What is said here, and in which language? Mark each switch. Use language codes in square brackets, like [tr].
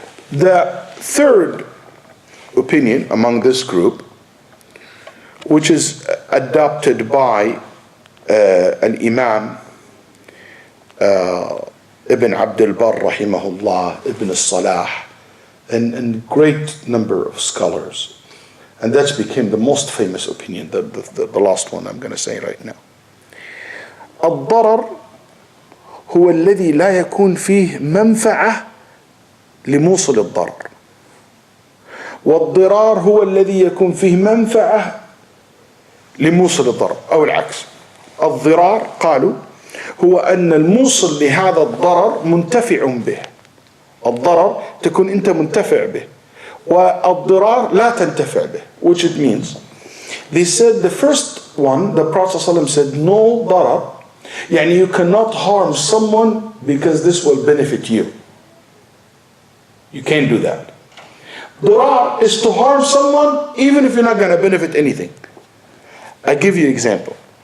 [en] The third opinion among this group, which is adopted by an Imam Ibn Abdul Barr rahimahullah, Ibn Salah, and great number of scholars. And that's became the most famous opinion, the last one I'm going to say right now. [ar] الضرر هو الذي لا يكون فيه منفعة لموصل الضرر. والضرار هو الذي يكون فيه منفعة لموصل الضرر أو العكس. الضرار قالوا هو أن الموصل لهذا الضرر منتفع به. الضرر تكون أنت منتفع به والضرار لا تنتفع به. [en] Which it means, they said the first one, the Prophet ﷺ said no ضرر, يعني you cannot harm someone because this will benefit you. You can't do that. ضرار is to harm someone even if you're not going to benefit anything. I give you an example.